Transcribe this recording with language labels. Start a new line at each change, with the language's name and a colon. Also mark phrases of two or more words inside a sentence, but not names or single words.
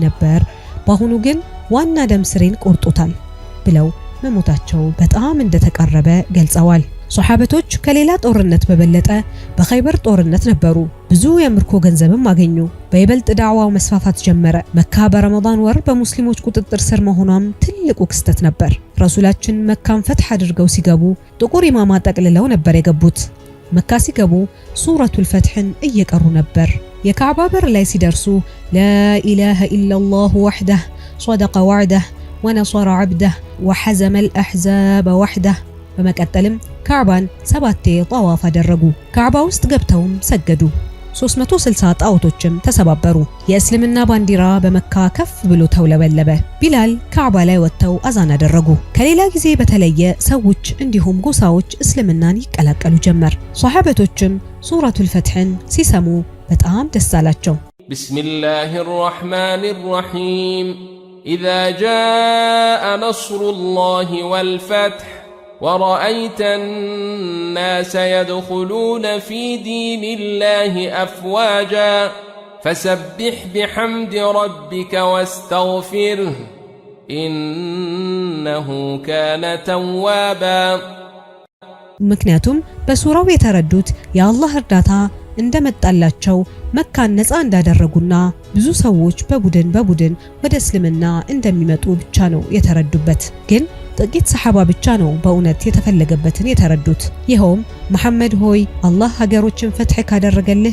Amharic: ነበር፣ በአሁኑ ግን ዋና ደም ስሬን ቆርጦታል ብለው መሞታቸው በጣም እንደተቃረበ ገልጸዋል። ሷሐበቶች ከሌላ ጦርነት በበለጠ በኸይበር ጦርነት ነበሩ። ብዙ የምርኮ ገንዘብም አገኙ። በይበልጥ ዳዕዋው መስፋፋት ጀመረ። መካ በረመዳን ወር በሙስሊሞች ቁጥጥር ስር መሆኗም ትልቁ ክስተት ነበር። ረሱላችን መካን ፈትህ አድርገው ሲገቡ ጥቁር ኢማማ ጠቅልለው ነበር የገቡት። መካ ሲገቡ ሱረቱል ፈትህን እየቀሩ ነበር። የካዕባ በር ላይ ሲደርሱ
Arabic: لا إله إلا الله وحده صدق وعده ونصر عبده وحزم الأحزاب وحده።
Amharic: በመቀጠልም ካዕባን 7 ጠዋፍ አደረጉ። ካዕባ ውስጥ ገብተውም ሰገዱ። 360 ጣዖቶችም ተሰባበሩ። የእስልምና ባንዲራ በመካ ከፍ ብሎ ተውለበለበ። ቢላል ካዕባ ላይ ወጥተው አዛን አደረጉ። ከሌላ ጊዜ በተለየ ሰዎች እንዲሁም ጎሳዎች እስልምናን ይቀላቀሉ ጀመር። ሷሐበቶችም ሱረቱል ፈትህን ሲሰሙ በጣም ደስ አላቸው።
Arabic: بسم الله الرحمن الرحيم إذا جاء نصر الله والفتح ورأيت الناس يدخلون في دين الله أفواجا فسبح بحمد ربك واستغفره إنه كان توابا።
Amharic: ምክንያቱም በሱራው የተረዱት የአላህ እርዳታ እንደመጣላቸው መካን ነፃ እንዳደረጉና ብዙ ሰዎች በቡድን ወደ እስልምና እንደሚመጡ ብቻ ነው የተረዱበት። ግን ጥቂት ሰሐባ ብቻ ነው በእውነት የተፈለገበትን የተረዱት። ይኸውም መሐመድ ሆይ አላህ ሀገሮችን ፈትህ ካደረገልህ፣